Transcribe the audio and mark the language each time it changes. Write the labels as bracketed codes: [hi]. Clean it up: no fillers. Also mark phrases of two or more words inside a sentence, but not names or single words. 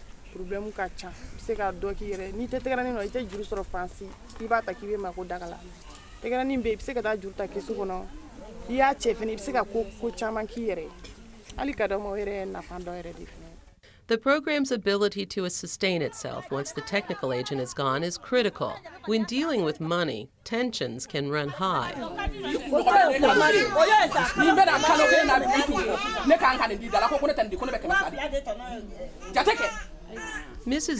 [bm] problème ka ca se ka dɔ k'i yɛrɛ ni tɛ tɛgɛrani nɔ i tɛ juru sɔrɔ fansi i b'a ta k'i bɛ mako daga la tɛgɛrani bɛ i bɛ se ka taa juru ta kɛsu kɔnɔ i y'a cɛ fɛnɛ i bɛ se ka ko caman k'i yɛrɛ hali ka dɔ ma o yɛrɛ nafa dɔ yɛrɛ de fɛnɛ. [en] The program's ability to sustain itself once the technical agent is gone is critical. When dealing with money, tensions can run high. Mrs.